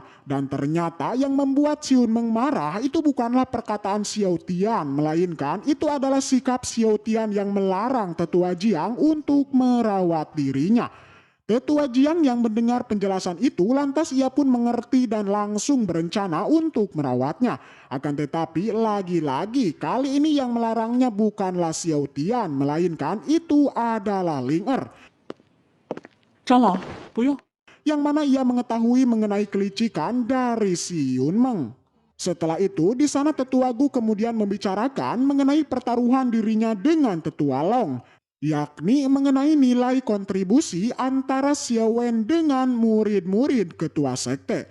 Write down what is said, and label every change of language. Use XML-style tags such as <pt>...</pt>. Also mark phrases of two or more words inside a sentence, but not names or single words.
<id>Dan ternyata yang membuat Si Yun Meng marah itu bukanlah perkataan Xiao Tian, melainkan itu adalah sikap Xiao Tian yang melarang Tetua Jiang untuk merawat dirinya. Tetua Jiang yang mendengar penjelasan itu lantas ia pun mengerti dan langsung berencana untuk merawatnya. Akan tetapi lagi-lagi kali ini yang melarangnya bukanlah Xiao Tian, melainkan itu adalah Ling Er.</id> <zh>长老，不用。</zh> <id>Yang mana ia mengetahui mengenai kelicikan dari Si Yun Meng. Setelah itu di sana Tetua Gu kemudian membicarakan mengenai pertaruhan dirinya dengan Tetua Long, yakni mengenai nilai kontribusi antara Xiao Wen dengan murid-murid ketua sekte.</id>